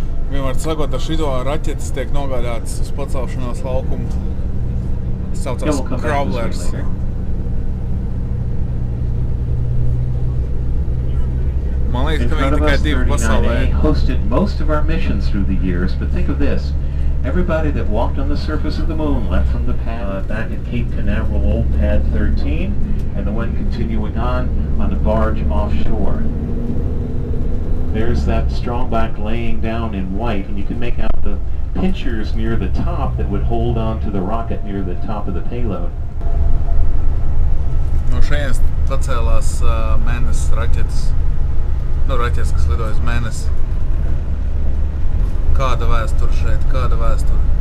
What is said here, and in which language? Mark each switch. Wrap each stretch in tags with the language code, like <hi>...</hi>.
<lv>Vienmēr sakot, ar šito raķetes tiek nogādātas uz pacelšanās laukumu. Tas saucās Crawlers. Man liekas, ka viņi tikai divi pasaulē.</lv> <en>Hosted most of our missions through the years, but think of this. Everybody that walked on the surface of the moon left from the pad back at Cape Canaveral, old pad 13, and the one continuing on a barge offshore. There's that strongback laying down in white, and you can make out the pinchers near the top that would hold on to the rocket near the top of the payload.</en> <lv>No šajienes pacēlās mēnesis raķetes. No raķetes, kas lidoja uz mēnesi. Kāda vēsture šeit, kāda vēsture?</lv>